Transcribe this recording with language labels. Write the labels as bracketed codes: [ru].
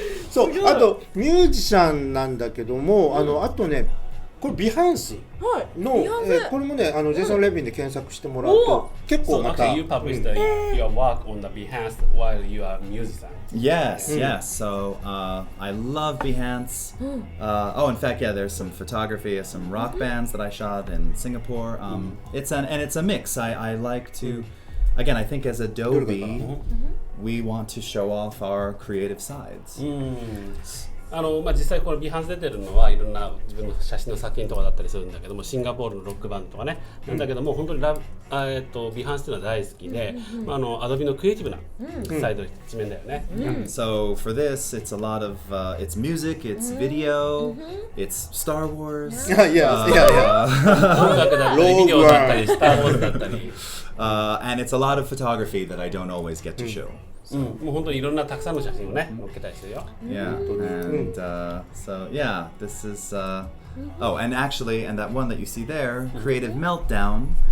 [ja] そう、あとミュージシャンなんだけども、あとね、これビハンスの、これもね、ジェイソン・レビンで検索してもらうと結構また。 [en] So, you published your work on the Behance while you are a musician. Yes, yes. So I love Behance. Oh, in fact, yeah, there's some photography of some rock bands that I shot in Singapore. It's a mix. I like to, again, I think as Adobe, we want to show off our creative sides. [ja] まあ、実際このビハンス出てるのはいろんな自分の写真の作品とかだったりするんだけども、シンガポールのロックバンドとかね、なんだけども本当にビハンスっていうのは大好きで、アドビのクリエイティブなサイド一面だよね。 [en] So for this, it's a lot of it's music, it's video, it's Star Wars. [ja] いや。音楽だったりビデオだったりスター・ウォーズだったり。 [en] And it's a lot of photography that I don't always get to show. [ja] もう本当にいろんなたくさんの写真をね載っけたりしてるよ。 [en] Yeah, and so yeah, this is oh, and actually, and that one that you see there, Creative Meltdown.